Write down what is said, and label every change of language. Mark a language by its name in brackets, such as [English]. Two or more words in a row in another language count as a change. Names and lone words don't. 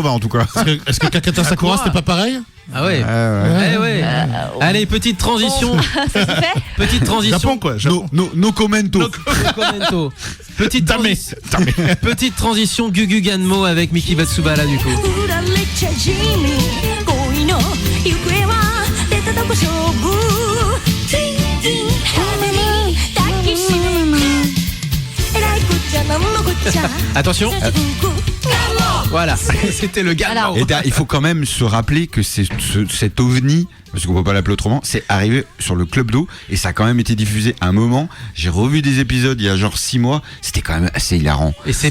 [French] 80 en tout cas. Est-ce que Kakata Sakura, c'était pas pareil? Ah ouais. Ouais. Ouais. Allez, petite transition. Ça se fait. Petite transition. Japon, quoi. Japon. [Italian] No commento. No commento. Petite, [French] Damé. petite transition Gugu Ganmo avec Miki Matsubara du coup. [Japanese] 振られちゃ地味恋の行方は出たとこ勝負ツイン派手に抱きしめえらいこっちゃなんのこっちゃ [French] Attention. Voilà, c'était le Ganmo. Alors, Et il faut quand même se rappeler que cet ovni, parce qu'on peut pas l'appeler autrement, c'est arrivé sur le Club d'eau et ça a quand même été diffusé à un moment. J'ai revu des épisodes il y a genre 6 mois, c'était quand même assez hilarant. Et c'est